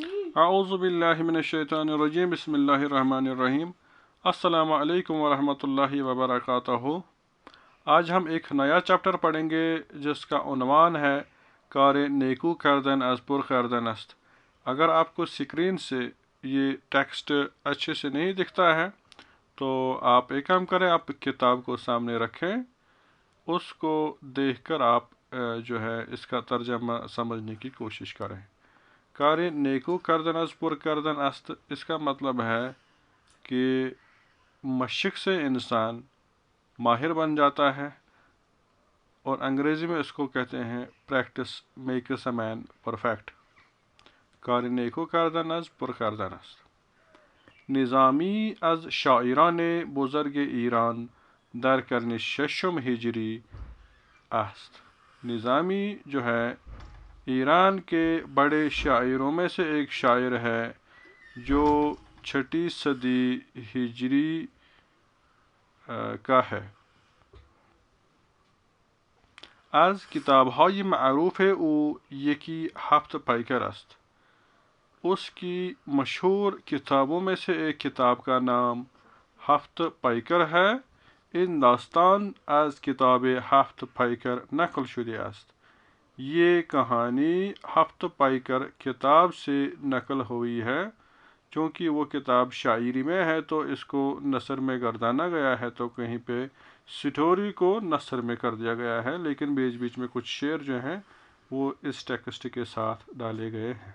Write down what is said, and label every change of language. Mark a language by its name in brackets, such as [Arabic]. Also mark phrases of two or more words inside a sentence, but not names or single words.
[Arabic] اعوذ باللہ من الشیطان الرجیم بسم اللہ الرحمن الرحیم السلام علیکم ورحمۃ اللہ وبرکاتہ۔ [Urdu] آج ہم ایک نیا چیپٹر پڑھیں گے جس کا عنوان ہے [Persian] کار نیکو کردن از پر کردن است۔ [Urdu] اگر آپ کو سکرین سے یہ ٹیکسٹ اچھے سے نہیں دکھتا ہے تو آپ ایک کام کریں، آپ کتاب کو سامنے رکھیں، اس کو دیکھ کر آپ جو ہے اس کا ترجمہ سمجھنے کی کوشش کریں۔ [Persian] کار نیکو کردن از پر کردن است، [Urdu] اس کا مطلب ہے کہ مشق سے انسان ماہر بن جاتا ہے، اور انگریزی میں اس کو کہتے ہیں [English] practice makes a man perfect. [Persian] کار نیکو کردن از پر کردن است۔ نظامی از شاعران بزرگ ایران در قرن ششم ہجری است۔ [Urdu] نظامی جو ہے ایران کے بڑے شاعروں میں سے ایک شاعر ہے جو چھٹی صدی ہجری کا ہے۔ [Persian] از کتابهای معروف او یکی ہفت پیکر است۔ [Urdu] اس کی مشہور کتابوں میں سے ایک کتاب کا نام ہفت پیکر ہے۔ [Persian] این داستان از کتاب ہفت پیکر نقل شده است۔ [Urdu] یہ کہانی ہفت پیکر کتاب سے نقل ہوئی ہے۔ چونکہ وہ کتاب شاعری میں ہے تو اس کو نثر میں گردانا گیا ہے، تو کہیں پہ سٹوری کو نثر میں کر دیا گیا ہے، لیکن بیچ بیچ میں کچھ شعر جو ہیں وہ اس ٹیکسٹ کے ساتھ ڈالے گئے ہیں۔